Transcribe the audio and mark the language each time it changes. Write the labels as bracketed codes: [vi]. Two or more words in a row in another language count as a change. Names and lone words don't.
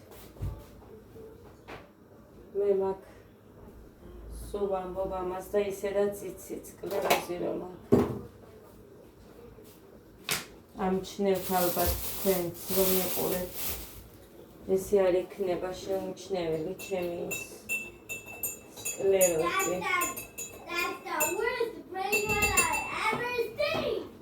[ka] მე მაგ სულ ვამბობ ამას და ისედაც იცით სკლეროზი რომ აქვს. ამჩნევთ ალბათ თქვენც რომ მეყურეთ. ესე არ იქნება შეუმჩნეველი ჩემი სკლეროზი. [en] That's the worst brain one I ever seen.